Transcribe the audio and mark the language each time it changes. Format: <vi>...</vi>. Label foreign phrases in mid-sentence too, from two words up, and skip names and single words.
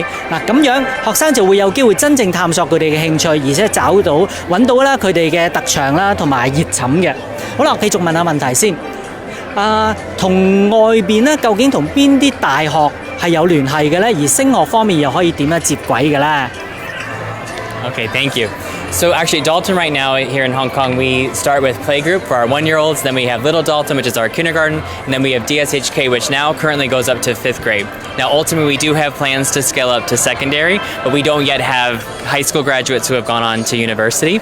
<yue>嗱咁樣學生就會有機會真正探索佢哋嘅興趣，而且揾到啦佢哋嘅特長啦同埋熱忱嘅。好啦，繼續問下問題先。同外邊咧，究竟同邊啲大學係有聯繫嘅咧？而升學方面又可以點樣接軌嘅咧？</yue> <en>Okay, thank you. So actually Dalton right now here in Hong Kong, we start with playgroup for our 1-year-olds, then we have Little Dalton, which is our kindergarten, and then we have DSHK, which now currently goes up to 5th grade. Now ultimately we do have plans to scale up to secondary, but we don't yet have high school graduates who have gone on to university.</en>